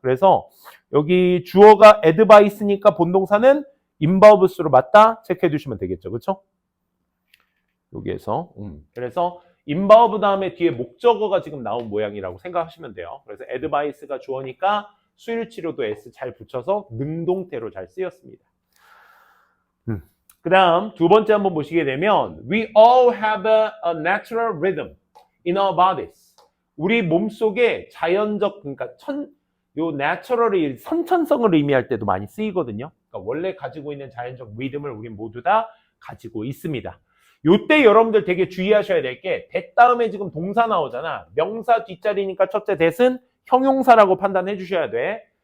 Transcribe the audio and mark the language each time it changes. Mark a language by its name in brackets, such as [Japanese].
[Korean] 그래서 여기 주어가 advice니까 본동사는 involves로 맞다 체크해 주시면 되겠죠. 그렇죠? 여기에서 그래서 involve 다음에 뒤에 목적어가 지금 나온 모양이라고 생각하시면 돼요. 그래서 advice가 주어니까 수일치료도 s 잘 붙여서 능동태로 잘 쓰였습니다. 그 다음 두 번째 한번 보시게 되면 [English] We all have a natural rhythm in our bodies. [Korean] 우리 몸속에 자연적, 그러니까 요 natural이 선천성을 의미할 때도 많이 쓰이거든요. 그러니까 원래 가지고 있는 자연적 리듬을 우리 모두 다 가지고 있습니다. 요때 여러분들 되게 주의하셔야 될 게 that 다음에 지금 동사 나오잖아. 명사 뒷자리니까 첫째 that은 형용사라고 판단해 주셔야 돼.